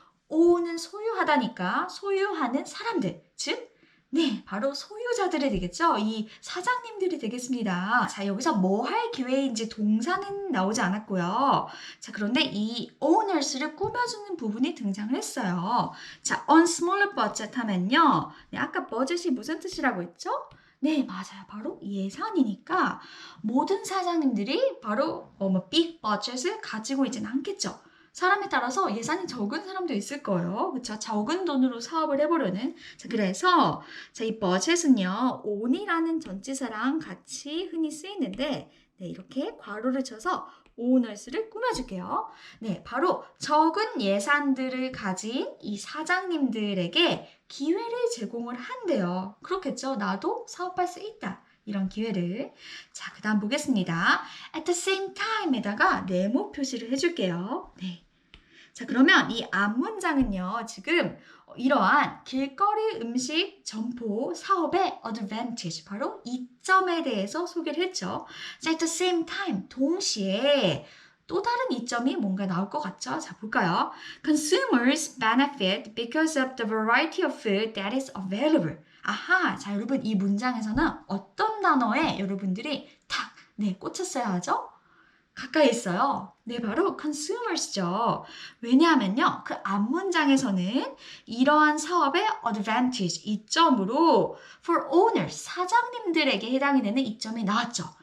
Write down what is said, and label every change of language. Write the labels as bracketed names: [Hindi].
[Korean] own은 소유하다니까 소유하는 사람들, 즉 네, 바로 소유자들이 되겠죠? 이 사장님들이 되겠습니다. 자, 여기서 뭐 할 기회인지 동사는 나오지 않았고요. 자, 그런데 이 owners를 꾸며주는 부분이 등장을 했어요. [English] 자, on smaller budget 하면요. [Korean] 네, 아까 budget이 무슨 뜻이라고 했죠? 네, 맞아요. 바로 예산이니까 모든 사장님들이 바로 [English] big budget [Korean] 을 가지고 있지는 않겠죠. 사람에 따라서 예산이 적은 사람도 있을 거예요. 그쵸? 적은 돈으로 사업을 해보려는. 자, 그래서 이 버젯은요, on이라는 전치사랑 같이 흔히 쓰이는데, 네, 이렇게 괄호를 쳐서 owners를 꾸며줄게요. 네, 바로 적은 예산들을 가진 이 사장님들에게 기회를 제공을 한대요. 그렇겠죠? 나도 사업할 수 있다. 이런 기회를. 자, 그 다음 보겠습니다. [English] At the same time [Korean] 에다가 네모 표시를 해줄게요. 네. 자, 그러면 이 앞문장은요, 지금 이러한 길거리 음식 점포 사업의 advantage, 바로 이점에 대해서 소개를 했죠. 자, [English] at the same time, [Korean] 동시에 또 다른 이점이 뭔가 나올 것 같죠? 자, 볼까요? [English] Consumers benefit because of the variety of food that is available. [Korean] 아하, 자, 여러분 이 문장에서는 어떤 단어에 여러분들이 탁, 꽂혔어야 하죠? 가까이 있어요. 네, 바로 consumers죠. 왜냐하면요, 그 앞문장에서는 이러한 사업의 advantage, 이점으로 [English] for owners, [Korean] 사장님들에게 해당이 되는 이점이 나왔죠.